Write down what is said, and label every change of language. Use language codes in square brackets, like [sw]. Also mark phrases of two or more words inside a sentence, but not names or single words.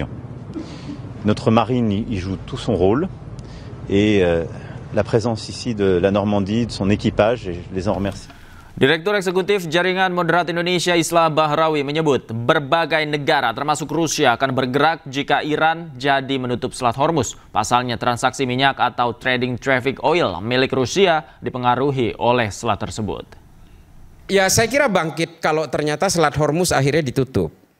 [fr] Notre marine y joue tout son rôle et la présence ici de la Normandie, de son équipage, et je les en remercie. [id] Direktur Eksekutif Jaringan Moderat Indonesia Islah Bahrawi menyebut berbagai negara termasuk Rusia akan bergerak jika Iran jadi menutup Selat Hormuz. Pasalnya transaksi minyak atau [en] trading traffic oil [id] milik Rusia dipengaruhi oleh selat tersebut. Ya, saya kira bangkit kalau ternyata Selat Hormuz akhirnya ditutup.